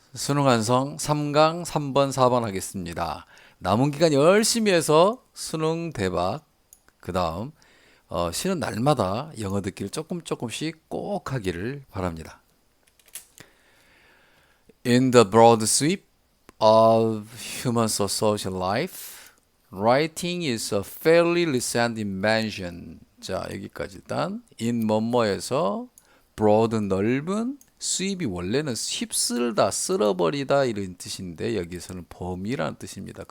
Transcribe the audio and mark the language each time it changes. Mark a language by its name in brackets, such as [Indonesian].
[Korean] 수능 완성 3강 3번 4번 하겠습니다. 남은 기간 열심히 해서 수능 대박. 그 다음 쉬는 날마다 영어 듣기를 조금씩 꼭 하기를 바랍니다. [English] In the broad sweep of human social life, writing is a fairly recent invention. [Korean] 자, 여기까지 일단 in 뭐뭐에서 broad 넓은, sweep이 원래는 휩쓸다, 쓸어버리다 이런 뜻인데 여기서는 범위라는 뜻입니다.